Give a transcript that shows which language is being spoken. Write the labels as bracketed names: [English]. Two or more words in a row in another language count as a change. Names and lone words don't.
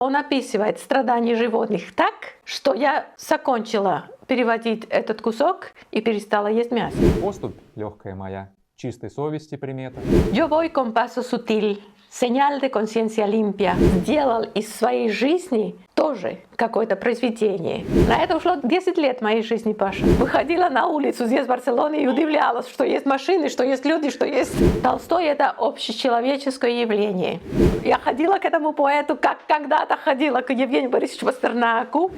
[Russian] Он описывает страдания животных так, что я закончила переводить этот кусок и перестала есть мясо. Поступь, легкая моя, чистой совести примета. [Spanish] Yo voy con paso sutil, señal de conciencia limpia. [Russian] Сделал из своей жизни тоже какое-то произведение. На это ушло 10 лет моей жизни, Паша. Выходила на улицу здесь, в Барселоне, и удивлялась, что есть машины, что есть люди, что есть... Толстой — это общечеловеческое явление. Я ходила к этому поэту, как когда-то ходила к Евгению Борисовичу Пастернаку.